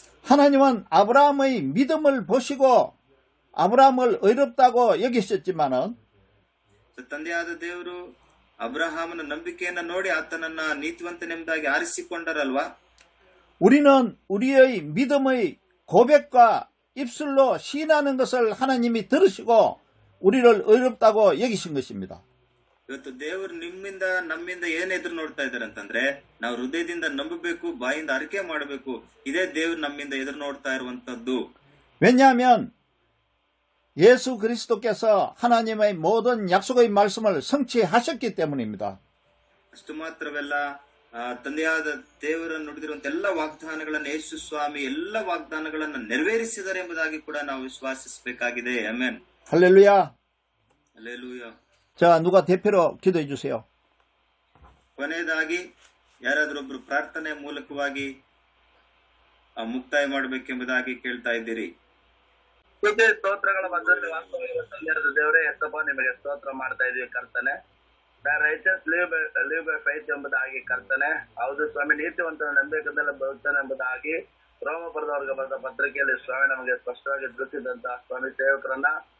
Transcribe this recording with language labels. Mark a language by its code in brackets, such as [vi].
[ko] 하나님은 아브라함의 믿음을 보시고 아브라함을 의롭다고 여기셨지만은 [kn] ತಂದೆಯಾದ ದೇವರು ಅಬ್ರಹಾಮನ ನಂಬಿಕೆಯನ್ನ ನೋಡಿ ಆತನನ್ನ ನೀತಿವಂತನೆಂಬುದಾಗಿ ಆರಿಸಿಕೊಂಡರಲ್ವಾ. [ko] 우리는 우리의 믿음의 고백과 입술로 시인하는 것을 하나님이 들으시고 우리를 의롭다고 여기신 것입니다. [kn] ಇವತ್ತು ದೇವರು ನಮ್ಮಿಂದ ಏನ್ ಎದುರು ನೋಡ್ತಾ ಇದ್ದಾರೆ ಅಂತಂದ್ರೆ ನಾವು ಹೃದಯದಿಂದ ನಂಬಬೇಕು, ಬಾಯಿಂದ ಅರಿಕೆ ಮಾಡಬೇಕು. ಇದೇ ದೇವರು ನಮ್ಮಿಂದ ಎದುರು ನೋಡ್ತಾ ಇರುವಂತದ್ದು. [ko] 왜냐하면 예수 그리스도께서 하나님의 모든 약속의 말씀을 성취하셨기 때문입니다. [kn] ಅಷ್ಟು ಮಾತ್ರವಲ್ಲ, ತಂದೆಯಾದ ದೇವರ ನುಡಿದಿರುವಂತ ಎಲ್ಲ ವಾಗ್ದಾನಗಳನ್ನು ಯೇಸು ಸ್ವಾಮಿ ಎಲ್ಲ ವಾಗ್ದಾನಗಳನ್ನು ನೆರವೇರಿಸಿದ್ದಾರೆ ಎಂಬುದಾಗಿ ಕೂಡ ನಾವು ವಿಶ್ವಾಸಿಸಬೇಕಾಗಿದೆ. ಆಮೆನ್. [ko] 할렐루야. 할렐루야. 자, 누가 대표로 기도해 주세요. [kn] ಕೊನೆಯದಾಗಿ ಯಾರಾದ್ರೊಬ್ರು ಪ್ರಾರ್ಥನೆ ಮೂಲಕವಾಗಿ ಮುಕ್ತಾಯ ಮಾಡಬೇಕೆಂಬುದಾಗಿ ಕೇಳ್ತಾ ಇದ್ದೀರಿ. ಸ್ತೋತ್ರಗಳ ಮಧ್ಯದಲ್ಲಿ ವಾಸ್ತವವಾಗಿ ತಂದೆಯಾದ ದೇವರೇ, ಎತ್ತಪ್ಪ ನಿಮಗೆ ಸ್ತೋತ್ರ ಮಾಡ್ತಾ ಇದೀವಿ ಕರ್ತನೆ. [en] righteous live by faith [kn] ಎಂಬುದಾಗಿ ಕರ್ತನೆ. ಹೌದು ಸ್ವಾಮಿ, ನೀತಿವಂತನ ನಂಬಿಕೆಯಿಂದಲೇ ಬದುಕ್ತಾನೆ ಎಂಬುದಾಗಿ ರೋಮಪುರದವರಿಗೆ ಬರೆದ ಪತ್ರಿಕೆಯಲ್ಲಿ ಸ್ವಾಮಿ ನಮಗೆ ಸ್ಪಷ್ಟವಾಗಿ ತಿಳಿಸಿದಂತಹ ಸ್ವಾಮಿ ಸೇವಕರನ್ನ